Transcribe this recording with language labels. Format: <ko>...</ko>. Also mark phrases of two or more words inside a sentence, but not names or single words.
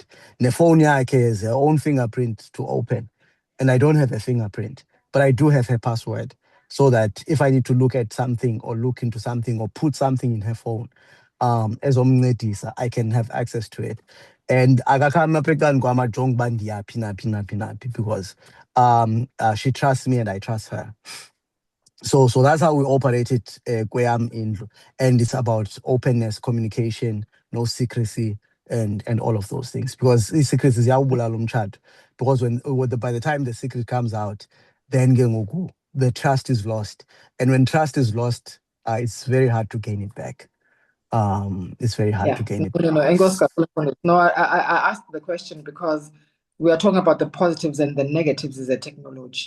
<en>The phone yakhe has her own fingerprint to open, and I don't have a fingerprint, but I do have her password, so that if I need to look at something or look into something or put something in her phone, as omncedisa, I can have access to it. And because she trusts me and I trust her. So that's how we operate it,</en> <xh>kweyam indlu.</xh> <en>And it's about openness, communication, no secrecy, and all of those things. Because these secrets is</en> <xh>yawubulala umtshato.</xh> <en>Because by the time the secret comes out, then the trust is lost. And when trust is lost, it's very hard to gain it back. It's very hard to gain it back. No, I asked the question because we are talking about the positives and the negatives of the technology.</en>